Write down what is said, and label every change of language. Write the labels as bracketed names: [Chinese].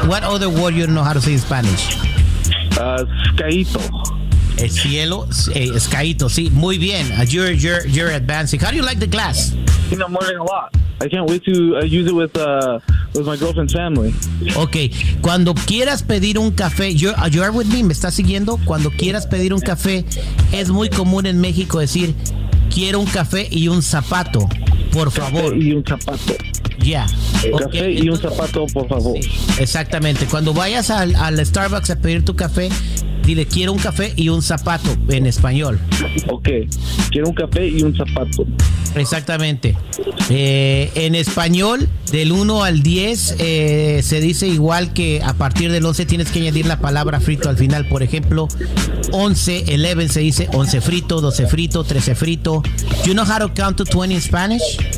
[English] What other word you don't know how to say in Spanish? [Spanish] Escaito. El cielo, escaito, sí. Muy bien. [English] You're advancing. How do you like the class? You know, I'm learning a lot. I can't wait to use it with my girlfriend's family. [Spanish] Okay. Cuando quieras pedir un café, [English] you are with me, [Spanish] me estás siguiendo. Cuando quieras pedir un café, es muy común en México decir, quiero un café y un zapato, por favor. Café y un zapato. [English] Yeah. [Spanish] Okay. Café y un zapato, por favor. Sí, exactamente. Cuando vayas al Starbucks a pedir tu café, dile, quiero un café y un zapato en español. Okay. Quiero un café y un zapato. Exactamente. En español, del 1 al 10, se dice igual que a partir del 11 tienes que añadir la palabra frito al final. Por ejemplo, 11, 11 se dice 11 frito, 12 frito, 13 frito. [English] You know how to count to 20 in Spanish?